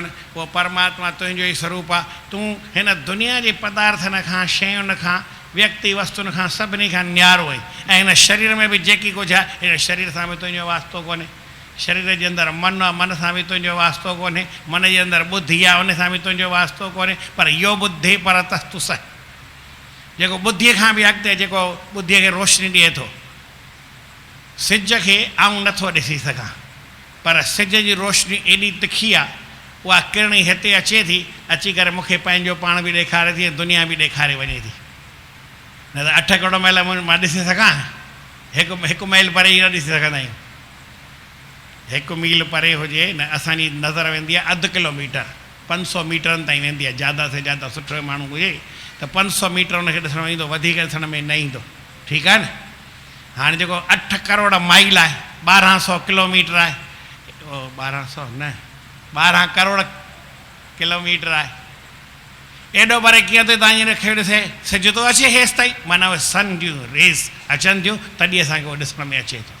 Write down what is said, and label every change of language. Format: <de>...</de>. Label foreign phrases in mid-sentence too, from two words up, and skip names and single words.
<sd>उहो परमात्मा तुंहिंजो ई स्वरूप आहे। तूं हिन दुनिया जे पदार्थनि खां, शयुनि खां, व्यक्ति वस्तुनि खां सभिनी खां न्यारो आहीं। ऐं हिन शरीर में बि जेकी कुझु आहे हिन शरीर सां बि तुंहिंजो वास्तो कोन्हे। शरीर जे अंदरि मन आहे, मन सां बि तुंहिंजो वास्तो कोन्हे। मन जे अंदरि ॿुधी आहे, उन सां बि तुंहिंजो वास्तो कोन्हे। पर इहो ॿुद्धि पर तस्तु सह, जेको ॿुद्धीअ खां बि अॻिते, जेको ॿुद्धीअ खे रोशनी ॾिए थो। सिज खे आऊं नथो ॾिसी सघां, पर सिज जी रोशनी एॾी तिखी आहे, उहा किरणी हिते अचे थी, अची करे मूंखे पंहिंजो पाण बि ॾेखारे थी, दुनिया बि ॾेखारे वञे थी। न त 8 करोड़ महिल मां ॾिसी सघां, हिकु मील परे ई न ॾिसी सघंदा आहियूं। 1 मील परे हुजे न, असांजी नज़र वेंदी आहे 0.5 किलोमीटर, 500 मीटरनि ताईं वेंदी आहे।</sd> <hi>ज़्यादा से ज़्यादा</hi> <sd>सुठो माण्हू हुजे त 500 मीटर हुनखे ॾिसणु ईंदो, वधीक ॾिसण में न ईंदो। ठीकु आहे न। हाणे जेको 8 करोड़ माइल आहे, 1200 किलोमीटर आहे, 1200 न 12 करोड़ किलोमीटर आहे। एॾो परे कीअं थो तव्हां हींअर खे ॾिसे, सिज थो अचे हेसि ताईं, माना उहे सन जूं रेस अचनि थियूं, तॾहिं असांखे उहो ॾिसण में अचे थो।</sd>